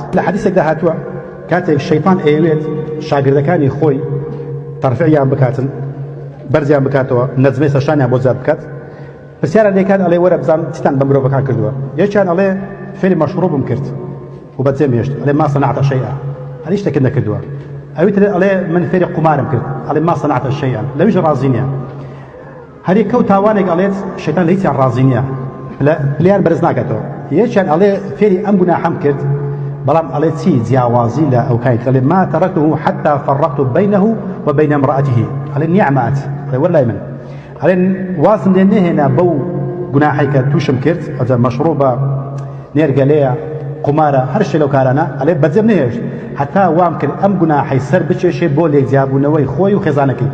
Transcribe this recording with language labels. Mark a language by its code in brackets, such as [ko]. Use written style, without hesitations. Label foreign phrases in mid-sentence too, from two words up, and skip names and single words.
[ckb] لە حەدیثێکدا هاتووە کاتێک شەیطان ئەیەوێت شاگردەکانی خۆی تەرفیعیان بکاتن، بەرزیان بکاتەوە، نەجمەی سەشانیان بۆ زیاد بکات، پرسیارە لێکات ئەڵێ وەرە بزانم چیتان بە مرۆڤەکان کردووە. یەکیان ئەڵێ فێری مەشروبم کرد و بەجێم هێشت، ئەڵێ [ar] ما صنعت شيئا، [ckb] هەڵی شتێکت نەکردووە. ئەوی تر ئەڵێ من فێری قومارم کرد، ئەڵێ [ar] ما صنعت شيئا، [ckb] لەویش ڕازی نییە. هەر کەوت تاوانێک ئەڵێت شەیطان لە هیچیان ڕازی نییە، پلیان بەرز ناکاتەوە. یەکیان ئەڵێ فێری ئەم گوناحەم کرد، بەڵام ئەڵێ چی جیاوازی لە ئەو کایت، ئەڵێ [ar] ما تركته حتى فرقت بينه وبين امرأته، [ckb] ئەڵێ نیعمات، ئەڵێ وەلای من ئەڵێ وازم لێ نەهێنا بەو گوناحی کە تووشم کرد، ئەجا مەشروبە، نێرگەلەیە، قمارە، هەر شتێک لەو کارانە، ئەڵێ بەجێم نەهێشت حتا وام کرد ئەم گوناحی سەر بچێشێ بۆ لێکجیابوونەوەی خۆی و خێزانەکەی.